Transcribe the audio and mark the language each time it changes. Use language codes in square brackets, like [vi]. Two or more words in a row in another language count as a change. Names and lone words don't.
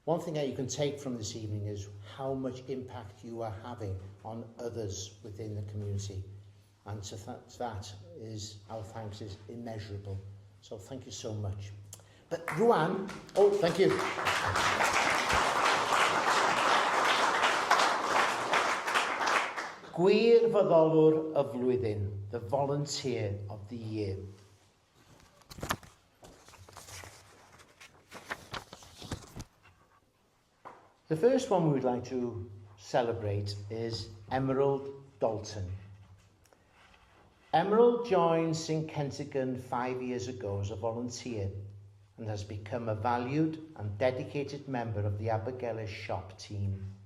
[en] One thing that you can take from this evening is how much impact you are having on others within the community. And to that is, our thanks is immeasurable. So thank you so much. But Ruan, oh, thank you. [cy] Gwirfoddolwr y flwyddyn, [en] the volunteer of the year. The first one we would like to celebrate is Emerald Dalton. Emerald joined St Kentigern 5 years ago as a volunteer and has become a valued and dedicated member of the Abergele shop team.